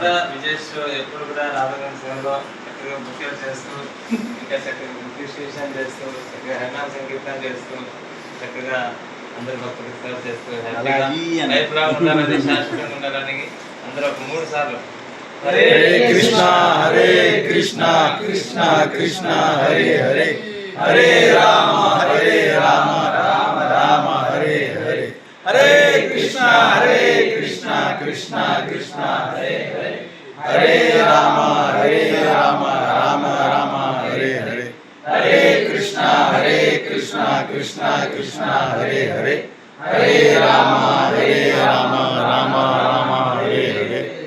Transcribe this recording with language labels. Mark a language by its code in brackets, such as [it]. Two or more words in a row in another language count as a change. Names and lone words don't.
[te] విజేష్ ఎప్పుడు కూడా రాధాగారి సేవలో చక్కగా బుక్కెలు చేస్తూ ఇంకా చక్కగా అప్రిషియేషన్ చేస్తూ చక్కగా హేనా సంగీతం చేస్తూ చక్కగా అందరి భక్తులకు సేవ చేస్తూ హ్యాపీగా [en] life long [te] ఉండాలని శాశ్వతంగా ఉండాలని అందరూ ఒక 3 సార్లు [sa] హరే కృష్ణ కృష్ణ కృష్ణ హరే హరే హరే రామ రామ రామ హరే హరే హరే కృష్ణ కృష్ణ కృష్ణ హరే హరే హరే రామ రామ రామ హరే హరే హరే కృష్ణ కృష్ణ కృష్ణ హరే హరే హరే రామ రామ రామ హరే హరే